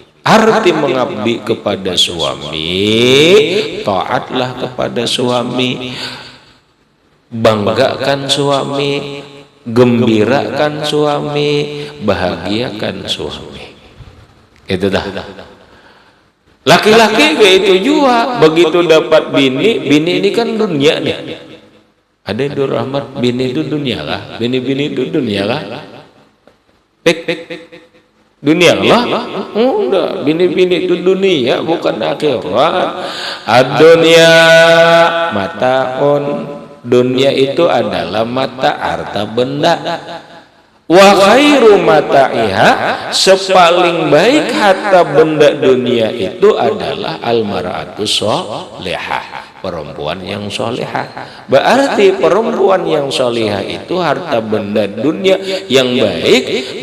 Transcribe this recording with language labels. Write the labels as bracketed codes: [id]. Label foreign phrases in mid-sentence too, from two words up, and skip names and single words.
[id] Arti mengabdi kepada suami, taatlah kepada suami, banggakan suami, gembirakan suami, bahagiakan suami. Itu dah. Laki-laki itu juga begitu dapat bini, bini ini kan dunia nih. Ada yang rahmat, bini itu dunia lah, bini-bini itu dunia lah. Dunia lah, udah bini-bini itu dunia bukan akhirat. Dunia mataun, dunia itu adalah mata harta benda. [ar] وخير متاعها, [id] sepaling baik harta benda dunia itu adalah [ar] المرأة الصالحة, [id] perempuan yang solehah. Berarti perempuan yang solehah itu harta benda dunia yang baik.